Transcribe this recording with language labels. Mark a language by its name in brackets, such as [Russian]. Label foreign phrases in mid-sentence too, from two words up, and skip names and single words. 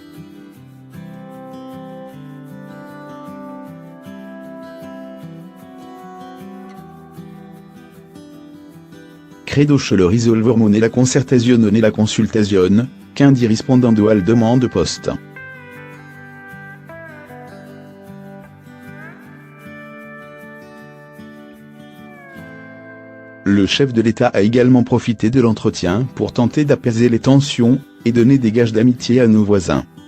[Italian] Credo che lo risolveremo nella concertazione e la consultazione, quindi rispondendo alle domande poste. [French] Le chef de l'État a également profité de l'entretien pour tenter d'apaiser les tensions et donner des gages d'amitié à nos voisins.